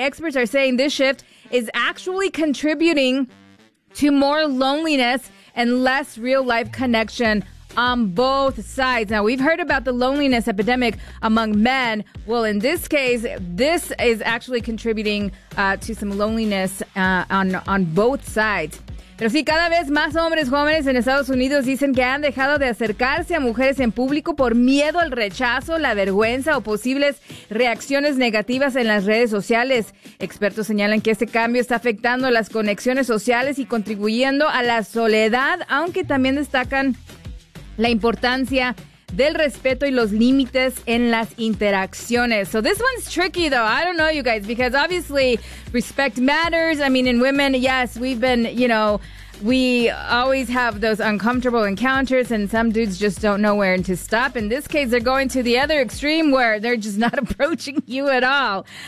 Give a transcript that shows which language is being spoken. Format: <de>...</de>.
<en>Experts are saying this shift is actually contributing to more loneliness and less real-life connection on both sides. Now, we've heard about the loneliness epidemic among men. Well, in this case, this is actually contributing to some loneliness on both sides.</en> <es>Pero sí, cada vez más hombres jóvenes en Estados Unidos dicen que han dejado de acercarse a mujeres en público por miedo al rechazo, la vergüenza o posibles reacciones negativas en las redes sociales. Expertos señalan que este cambio está afectando las conexiones sociales y contribuyendo a la soledad, aunque también destacan la importancia del respeto y los límites en las interacciones.</es> <en>So this one's tricky though. I don't know, you guys, because obviously respect matters. I mean, in women, yes, we've been, you know, we always have those uncomfortable encounters and some dudes just don't know where to stop. In this case, they're going to the other extreme where they're just not approaching you at all.</en>